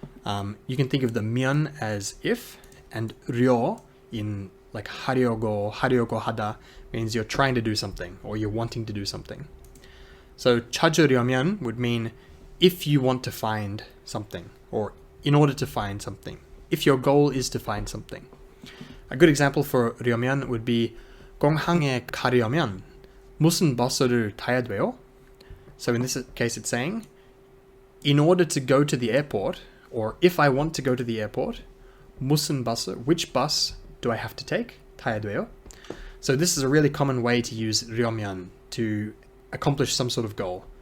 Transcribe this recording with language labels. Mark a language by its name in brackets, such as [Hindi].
[English] You can think of the 면 as if, and 려 in like 하려고 하다 means you're trying to do something or you're wanting to do something. So 찾으려면 would mean if you want to find something or in order to find something. If your goal is to find something. A good example for 려면 would be [Korean] 공항에 가려면 무슨 버스를 타야 돼요? [English] So in this case it's saying in order to go to the airport, or if I want to go to the airport, 무슨 버스, which bus do I have to take? [Korean] 타야 돼요? [English] So this is a really common way to use 려면 to accomplish some sort of goal.